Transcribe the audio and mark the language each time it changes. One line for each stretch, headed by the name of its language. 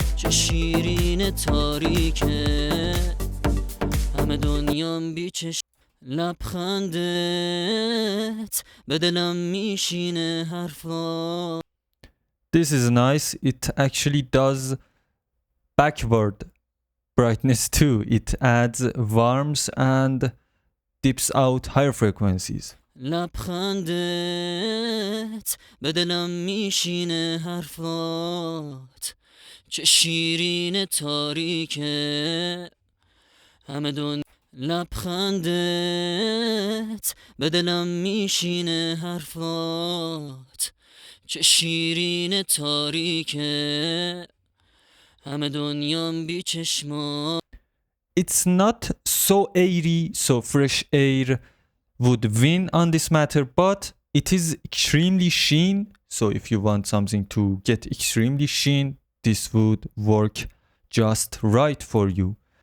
Persian: شیرین تاریکه همه دنیام بیچش لبخندت به دلم میشینه حرفا.
English: This is nice. It actually does backward brightness too. It adds warmth and dips out higher frequencies.
Persian: لبخندت به دلم میشینه حرفات چه شیرین تاریکه همه دون لبخندت به دلم میشینه حرفات چه شیرین تاریکه همه دنیام بی چشما.
English: It's not so airy, so fresh air would win on this matter, but it is extremely sheen. So if you want something to get extremely sheen, this would work just right for you.